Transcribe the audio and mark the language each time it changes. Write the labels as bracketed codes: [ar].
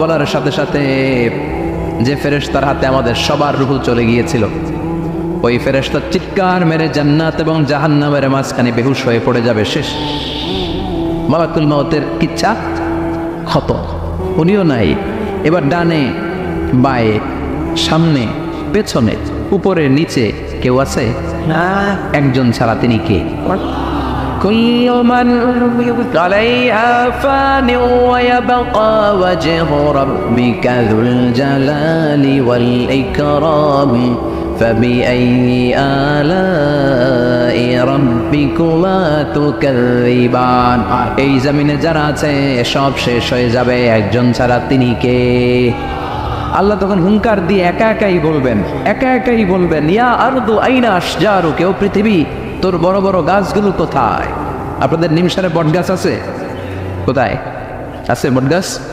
[bn] বলার সাথে সাথে যে ফেরেশতার হাতে আমাদের সবার রূহ চলে গিয়েছিল ওই ফেরেশতা চিৎকার মেরে জান্নাত এবং জাহান্নামের মাঝখানে বেহুশ হয়ে পড়ে যাবে, শেষ। মালাকুল মাউতের কিচ্ছা খতম, উনিও নাই। এবার ডানে বায়ে, সামনে পেছনে, উপরে নিচে কেউ আছে? একজন ছাড়া, তিনি কে? [ar] كل من عليها فان ويبقى وجه ربك ذو الجلال والإكرام فبأي آلاء ربكما تكذبان। [bn] এই জমিনে যারা আছে সব শেষ হয়ে যাবে, একজন ছাড়া, তিনি কে? আল্লাহ তখন হুঙ্কার দিয়ে একা একাই বলবেন, একা একাই বলবেন ইয়া আরদু আইনা আশজারু, কেউ পৃথিবী তোর বড় বড় গাছগুলো কোথায়? আপনাদের নিমসারে বট গাছ আছে? কোথায় আছে বট গাছ?